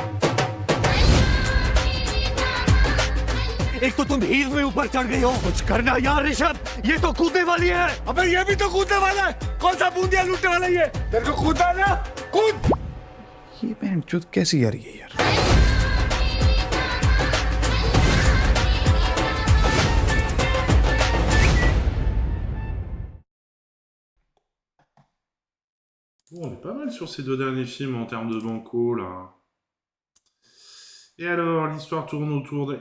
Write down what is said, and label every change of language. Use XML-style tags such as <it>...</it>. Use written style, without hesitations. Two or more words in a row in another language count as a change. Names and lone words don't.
<hi>एक तो तुम हील में ऊपर चढ़ गई हो। कुछ करना यार ऋषभ, ये तो कूदने वाली है। अबे ये भी तो कूदने वाला है। कौन सा बूंदिया लूटने वाला है ये? तेरे को कूदा ना? कूद। ये बहन चुद कैसी आ रही है यार?</hi> <fr>Bon, on est pas mal sur ces deux derniers films en termes de banco, là. Et alors, l'histoire tourne autour de...</fr>